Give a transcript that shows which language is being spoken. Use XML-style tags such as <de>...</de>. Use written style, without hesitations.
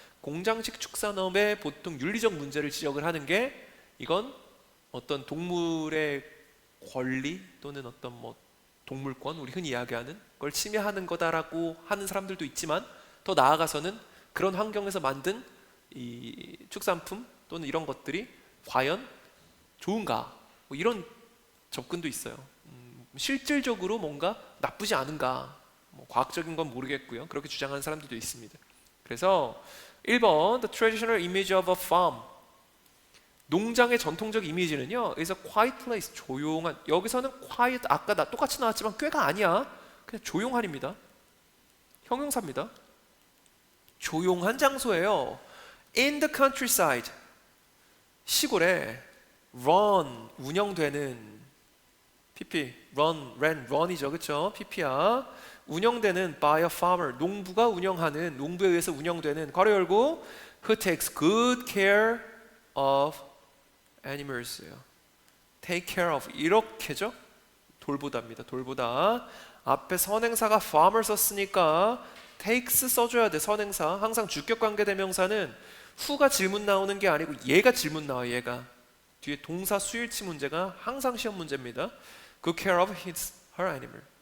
<ko>공장식 축산업의 보통 윤리적 문제를 지적을 하는 게, 이건 어떤 동물의 권리 또는 어떤 뭐 동물권, 우리 흔히 이야기하는 걸 침해하는 거다라고 하는 사람들도 있지만, 더 나아가서는 그런 환경에서 만든 이 축산품 또는 이런 것들이 과연 좋은가, 뭐 이런 접근도 있어요. 실질적으로 뭔가 나쁘지 않은가, 뭐 과학적인 건 모르겠고요, 그렇게 주장하는 사람들도 있습니다. 그래서 1번</ko> <en>The traditional image of a farm,</en> <ko>농장의 전통적 이미지는요,</ko> <en>is a quiet place,</en> <ko>조용한. 여기서는 quiet, 아까 똑같이 나왔지만 꾀가 아니야. 그냥 조용한입니다. 형용사입니다. 조용한 장소예요.</ko> <en>In the countryside,</en> <ko>시골에 run, 운영되는, PP, run이죠, 그렇죠? PP야. 운영되는</ko> <en>by a farmer,</en> <ko>농부가 운영하는, 농부에 의해서 운영되는, 괄호 열고,</ko> <en>who takes good care of animals요. take care of,</en> <ko>이렇게죠? 돌보다입니다. 돌보다. 앞에 선행사가 farmer 썼으니까 takes 써줘야 돼. 선행사. 항상 주격관계 대명사는 who가 질문 나오는 게 아니고 얘가 질문 나와. 얘가 뒤에 동사 수일치 문제가 항상 시험 문제입니다.</ko> <en>good care of her animal.</en>